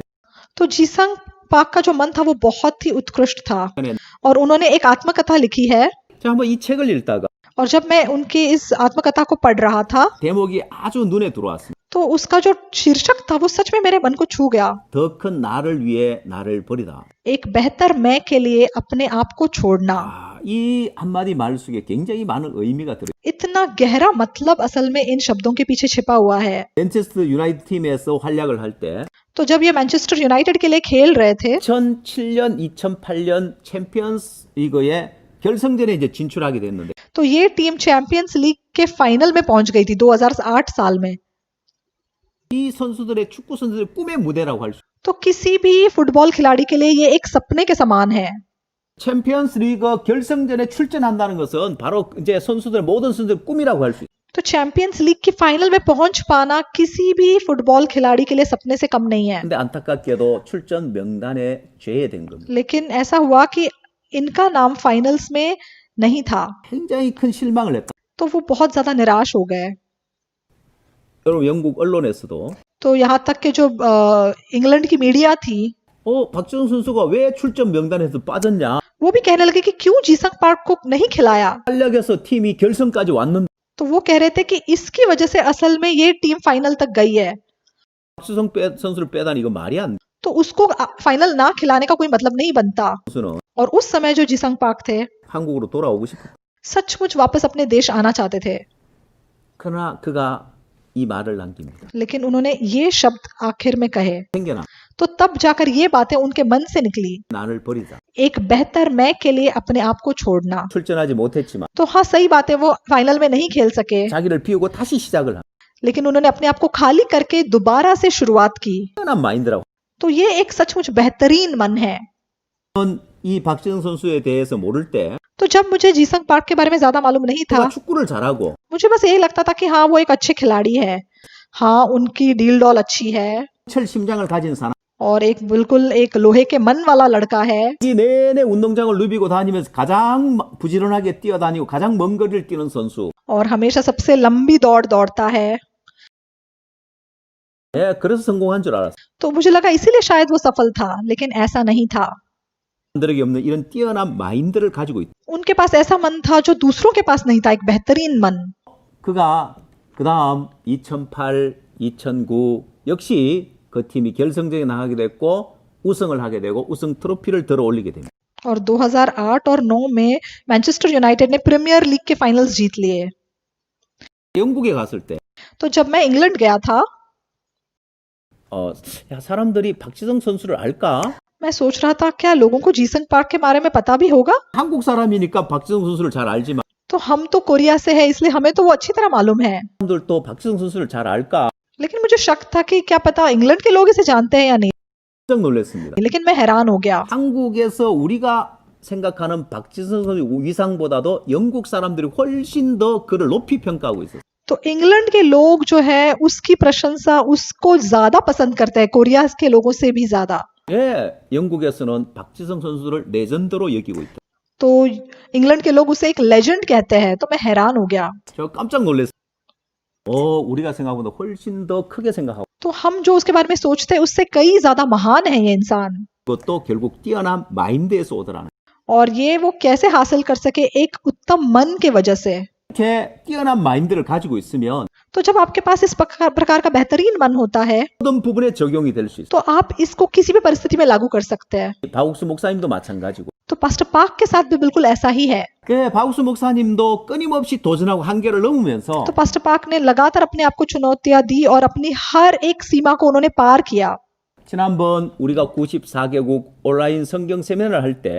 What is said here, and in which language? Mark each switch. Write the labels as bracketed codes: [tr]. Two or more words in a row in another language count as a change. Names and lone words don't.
[hi] तो जीसंग पार्क का जो मन था वो बहुत ही उत्कृष्ट था और उन्होंने एक आत्मकथा लिखी है. [ko] 제가 한번 이 책을 읽다가 [hi] और जब मैं उनकी इस आत्मकथा को पढ़ रहा था [ko] 대목이 아주 눈에 들어왔습니다. [hi] तो उसका जो शीर्षक था वो सच में मेरे मन को छू गया. [ko] 더 큰 나를 위해 나를 버리다. [hi] एक बेहतर मैं के लिए अपने आप को छोड़ना. [ko] 이 한마디 말 속에 굉장히 많은 의미가 들어요. [hi] इतना गहरा मतलब असल में इन शब्दों के पीछे छिपा हुआ है. [ko] 맨체스터 유나이티드 팀에서 활약을 할 때 [hi] तो जब ये मैनचेस्टर यूनाइटेड के लिए खेल रहे थे [ko] 2007년, 2008년 챔피언스 리그의 결승전에 이제 진출하게 됐는데 [hi] तो ये टीम चैंपियंस लीग के फाइनल में पहुंच गई थी 2008 साल में. [ko] 이 선수들의 축구 선수들의 꿈의 무대라고 할 수. [hi] तो किसी भी फुटबॉल खिलाड़ी के लिए ये एक सपने के समान है. [ko] 챔피언스 리그 결승전에 출전한다는 것은 바로 이제 선수들 모든 선수들의 꿈이라고 할 수 있어요. [hi] तो चैंपियंस लीग की फाइनल में पहुंच पाना किसी भी फुटबॉल खिलाड़ी के लिए सपने से कम नहीं है. [ko] 근데 안타깝게도 출전 명단에 제외된 겁니다. [hi] लेकिन ऐसा हुआ कि इनका नाम फाइनल्स में नहीं था. [ko] 굉장히 큰 실망을 했다. [hi] तो वो बहुत ज्यादा निराश हो गए. [ko] 여러분 영국 언론에서도 [hi] तो यहाँ तक के जो इंग्लैंड की मीडिया थी [ko] 박지성 선수가 왜 출전 명단에서 빠졌냐? [hi] वो भी कहने लगे कि क्यों जीसंग पार्क को नहीं खिलाया. [ko] 활약해서 팀이 결승까지 왔는데 [hi] तो वो कह रहे थे कि इसकी वजह से असल में ये टीम फाइनल तक गई है. [ko] 박지성 선수를 빼다니 이거 말이 안 돼. [hi] तो उसको फाइनल ना खिलाने का कोई मतलब नहीं बनता. [ko] 선수는 [hi] और उस समय जो जीसंग पार्क थे [ko] 한국으로 돌아오고 싶었다. [hi] सचमुच वापस अपने देश आना चाहते थे. [ko] 그러나 그가 이 말을 남깁니다. [hi] लेकिन उन्होंने ये शब्द आखिर में कहे. [ko] 생겨나 [hi] तो तब जाकर ये बातें उनके मन से निकली. [ko] 나를 버리자. [hi] एक बेहतर मैं के लिए अपने आप को छोड़ना. [ko] 출전하지 못했지만 [hi] तो हाँ सही बात है, वो फाइनल में नहीं खेल सके, [ko] 자기를 비우고 다시 시작을 한. [hi] लेकिन उन्होंने अपने आप को खाली करके दोबारा से शुरुआत की. [ko] 편한 마인드라고. [hi] तो ये एक सचमुच बेहतरीन मन है. [ko] 이 박지성 선수에 대해서 모를 때 [hi] तो जब मुझे जीसंग पार्क के बारे में ज्यादा मालूम नहीं था, [ko] 그가 축구를 잘하고 [hi] मुझे बस यही लगता था कि हाँ वो एक अच्छे खिलाड़ी है, हाँ उनकी डील डॉल अच्छी है [ko] 철 심장을 가진 사람. [hi] और एक बिल्कुल एक लोहे के मन वाला लड़का है. [ko] 이 내내 운동장을 누비고 다니면서 가장 부지런하게 뛰어다니고 가장 먼 거리를 뛰는 선수. [hi] और हमेशा सबसे लंबी दौड़ दौड़ता है. [ko] 예, 그래서 성공한 줄 알았어. [hi] तो मुझे लगा इसीलिए शायद वो सफल था, लेकिन ऐसा नहीं था. [ko] 사람들에게 없는 이런 뛰어난 마인드를 가지고 있다. [hi] उनके पास ऐसा मन था जो दूसरों के पास नहीं था, एक बेहतरीन मन. [ko] 그가 그다음 2008, 2009 역시 그 팀이 결승전에 나가게 됐고 우승을 하게 되고 우승 트로피를 들어 올리게 됩니다. [hi] और 2008 और 9 में मैनचेस्टर यूनाइटेड ने प्रीमियर लीग के फाइनल्स जीत लिए. [ko] 영국에 갔을 때 [hi] तो जब मैं इंग्लैंड गया था, [ko] 야, 사람들이 박지성 선수를 알까? [hi] मैं सोच रहा था क्या लोगों को जीसंग पार्क के बारे में पता भी होगा. [ko] 한국 사람이니까 박지성 선수를 잘 알지만 [hi] तो हम तो कोरिया से है, इसलिए हमें तो वो अच्छी तरह मालूम है. [ko] 사람들도 박지성 선수를 잘 알까? [hi] लेकिन मुझे शक था कि क्या पता इंग्लैंड के लोग इसे जानते हैं या नहीं. [ko] 깜짝 놀랐습니다. [hi] लेकिन मैं हैरान हो गया. [ko] 한국에서 우리가 생각하는 박지성 선수 위상보다도 영국 사람들이 훨씬 더 그를 높이 평가하고 있었어요. [hi] तो इंग्लैंड के लोग जो है उसकी प्रशंसा उसको ज्यादा पसंद करते हैं, कोरिया के लोगों से भी ज्यादा. [ko] 예, 영국에서는 박지성 선수를 레전드로 여기고 있다. [hi] तो इंग्लैंड के लोग उसे एक लेजेंड कहते हैं। तो मैं हैरान हो गया। [ko] 저 깜짝 놀랐어요. 우리가 생각보다 훨씬 더 크게 생각하고 [hi] तो हम जो उसके बारे में सोचते हैं उससे कई ज्यादा महान है ये इंसान। [ko] 그것도 결국 뛰어난 마인드에서 오더라는. [hi] और ये वो कैसे हासिल कर सके? एक उत्तम मन के वजह से। [ko] 이렇게 뛰어난 마인드를 가지고 있으면 [hi] तो जब आपके पास इस प्रकार का बेहतरीन मन होता है [ko] 모든 부분에 적용이 될 수 있어요. [hi] तो आप इसको किसी भी परिस्थिति में लागू कर सकते हैं। [ko] 박욱수 목사님도 마찬가지고. [hi] तो पास्टर पार्क के साथ भी बिल्कुल ऐसा ही है। [ko] 그 박욱수 목사님도 끊임없이 도전하고 한계를 넘으면서 [hi] तो पास्टर पार्क ने लगातार अपने आप को चुनौतियां दी और अपनी हर एक सीमा को उन्होंने पार किया। [ko] 지난번 우리가 94개국 온라인 성경 세미나를 할 때